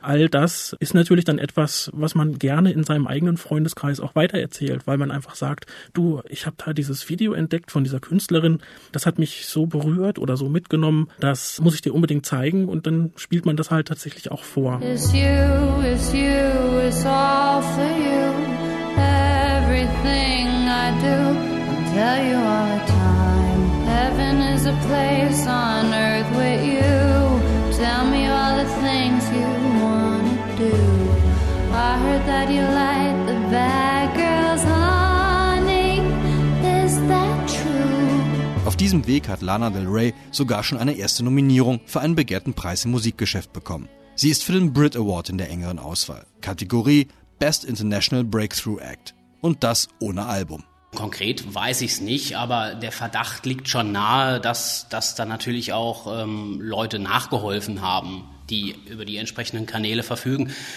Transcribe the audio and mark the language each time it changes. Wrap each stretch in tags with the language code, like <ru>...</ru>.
<de>All das ist natürlich dann etwas, was man gerne in seinem eigenen Freundeskreis auch weitererzählt, weil man einfach sagt, du, ich habe da dieses Video entdeckt von dieser Künstlerin, das hat mich so berührt oder so mitgenommen, das muss ich dir unbedingt zeigen und dann spielt man das halt tatsächlich auch vor.</de> <en>It's you, it's all for you. Everything I do, I tell you all the time. Heaven is a place on earth with you. Tell me all the things you wanna do. I heard that you like the bad girls, honey. Is that true?</en> <de>Auf diesem Weg hat Lana Del Rey sogar schon eine erste Nominierung für einen begehrten Preis im Musikgeschäft bekommen. Sie ist für den Brit Award in der engeren Auswahl. Kategorie Best International Breakthrough Act. Und das ohne Album. Konkret weiß ich es nicht, aber der Verdacht liegt schon nahe, dass da natürlich auch Leute nachgeholfen haben, die über die entsprechenden Kanäle verfügen.</de>